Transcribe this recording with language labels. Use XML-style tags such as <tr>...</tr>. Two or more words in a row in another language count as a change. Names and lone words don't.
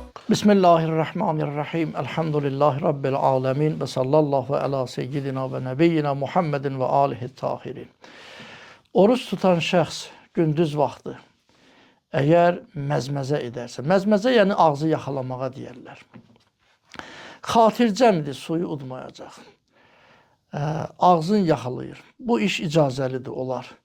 <ar>بسم الله الرحمن الرحيم. الحمد لله رب العالمين. وصلى الله على سيدنا ونبينا محمد وآله الطاهرين.</ar> <az>Oruç tutan şəxs gündüz vaxtı əgər məzməzə edərsə, məzməzə yəni ağzı yaxalamağa deyərlər. Xatircəmdir, suyu udmayacaq. Ağzını yaxalayır. Bu iş icazəlidir, olar.</az>